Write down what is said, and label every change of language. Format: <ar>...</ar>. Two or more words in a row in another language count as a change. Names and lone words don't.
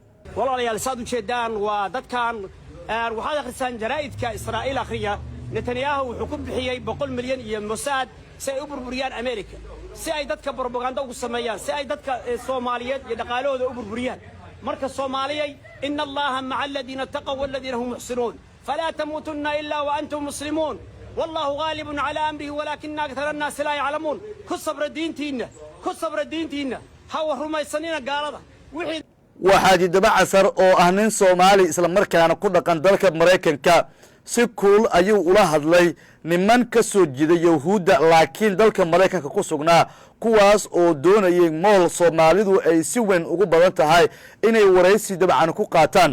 <so>walaalayaal saad u jeedaan waa dadkan waxaad akhrisaan jaraa'idka Israa'iil akhriya Netanyahu wuxuu ku bixiyay 100 milyan iyo Mossad si ay u burburiyaan Amerika si ay dadka propaganda ugu sameeyaan si ay dadka Soomaaliyeed iyo dhaqaalahooda u burburiyaan marka Soomaaliyay</so> <ar>إن الله مع الذين اتقوا والذين هم محسنون فلا تموتن إلا وأنتم مسلمون والله غالب على أمره ولكن أكثر الناس لا يعلمون</ar> <so>kusabra diintiina hawa rumaysanina gaalada wixii waxaaji daba casar oo ah nin Soomaali isla markaana ku dhaqan dalka Mareykanka si cool ayuu ula hadlay niman ka soo jeeda Yahuudda laakiin dalka Mareykanka ku sugnaa kuwaas oo doonayay mool Soomaalidu ay si weyn ugu badan tahay inay waraysi dabcan ku qaataan.</so>